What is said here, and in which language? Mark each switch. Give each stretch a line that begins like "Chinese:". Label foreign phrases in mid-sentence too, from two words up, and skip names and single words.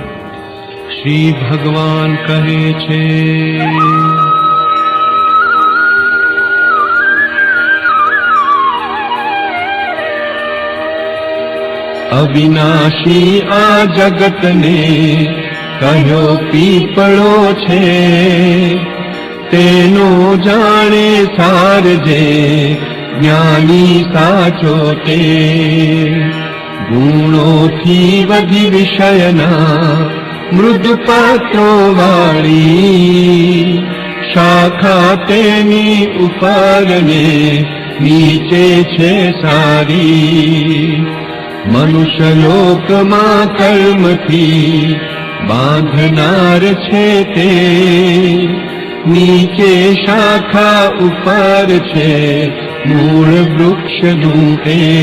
Gujarati: શ્રી ભગવાન કહે છે, અવિનાશી આ જગત ને કહ્યો પીપળો છે, તેનો જાણે સાર જે જ્ઞાની સાચો તે। ગુણોથી વધી વિષયના મૃદુપાત્રો વાળી, શાખા તેની ઉપર ને નીચે છે સારી। મનુષ્ય લોકમાં કર્મથી બાંધનાર છે તે, નીચે શાખા ઉપર છે મૂળ વૃક્ષનું તે।